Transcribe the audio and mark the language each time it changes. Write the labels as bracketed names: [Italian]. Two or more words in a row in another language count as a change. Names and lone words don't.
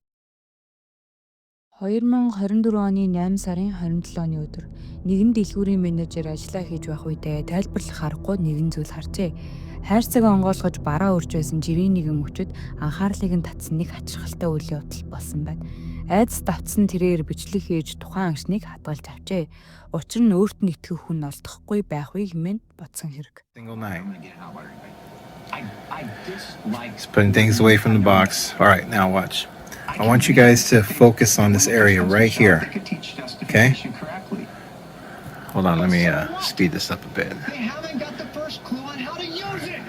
[Mongolian] 2024 оны 8 сарын 27 оны өдөр нэгэн дэлгүүрийн менежер ажиллаа хийж байх үедээ тайлбарлах аргагүй нэгэн зүйл харжээ. Хайрцаг онгойлгож бараа өрж байсан жирийн нэгэн мөчөд анхаарлыг нь татсан нэг хачирхалтай үйл явдал болсон байна. Айдас давтсан тэрээр бичлэг хийж тухайн агшныг хадгалж авчээ. Учир нь өөрт нь итгэх хүн олдохгүй байх вэ хэмээн бодсон хэрэг. [English] Single night. Just putting things away from the box. All right, now watch. I want you guys to focus on this area right here. Okay? Hold on, let me speed this up a bit. They haven't got the first clue on how to use it.